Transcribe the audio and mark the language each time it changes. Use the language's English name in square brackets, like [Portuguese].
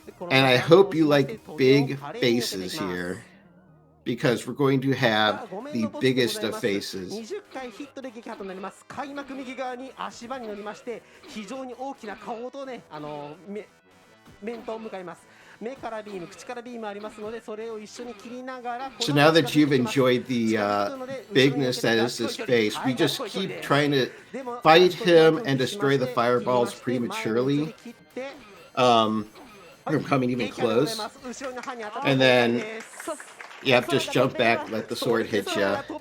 [English] And I hope you like big faces here, because we're going to have the biggest of faces. [Japanese] 20回ヒットで撃破となります。開幕右側に足場に乗りまして、非常に大きな顔とね、面と向かいます。目からビーム、口からビームありますので、それを一緒に切りながら。 [English] So now that you've enjoyed the bigness that is this face, we just keep trying to fight him and destroy the fireballs prematurely. From coming even close, and then. Yep, just jump back, let the sword hit you.